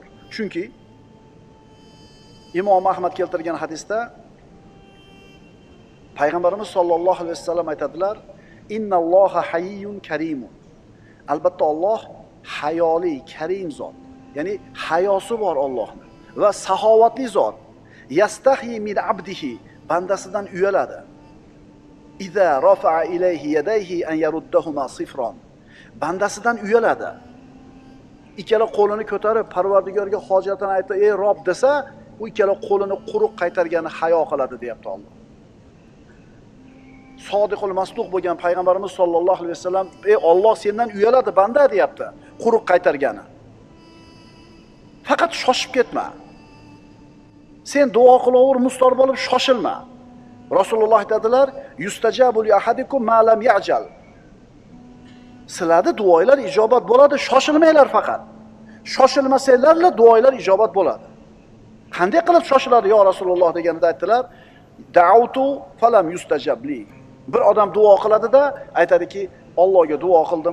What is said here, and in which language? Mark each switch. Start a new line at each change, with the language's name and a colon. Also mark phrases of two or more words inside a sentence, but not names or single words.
Uzbek: Chunki Imom Ahmad keltirgan hadisda Payg'ambarimiz
Arabic: صلى الله عليه وسلم
Uzbek: aytadilar:
Arabic: "إن الله حيي كريم."
Uzbek: Albatta Alloh hayoli, karim zot. Ya'ni hayosi bor Allohning va saxovatli zot.
Arabic: يستحيي من عبده,
Uzbek: bandasidan uyaladi.
Arabic: إذا رفع إليه يديه أن يردهما صفرا.
Uzbek: Bandasidan uyaladi. Ikkala qo'lini ko'tarib Parvardigorga hojatini aytib, "Ey Rob" desa, u ikkala qo'lini quruq qaytargani hayo qiladi, deyapti Alloh.
Arabic: الصادق المصدوق
Uzbek: bo'lgan payg'ambarimiz
Arabic: صلى الله عليه وسلم,
Uzbek: "Ey Alloh sendan uyaladi banda", deyapti, quruq qaytargani. Faqat shoshib ketma. Sen duo qilaver, mustor bo'lib shoshilma. Rasululloh aytadilar,
Arabic: "يستجاب لأحدكم ما لم يعجل."
Uzbek: Sizlarning duolar ijobat bo'ladi, shoshilmanglar faqat. Shoshilmasanglarla duolar ijobat bo'ladi. Qanday qilib shoshiladi yo Rasululloh deganida aytdilar,
Arabic: "دعوت فلم يستجب لي."
Uzbek: Bir odam duo qiladi-da, aytadiki, "Allohga duo qildim.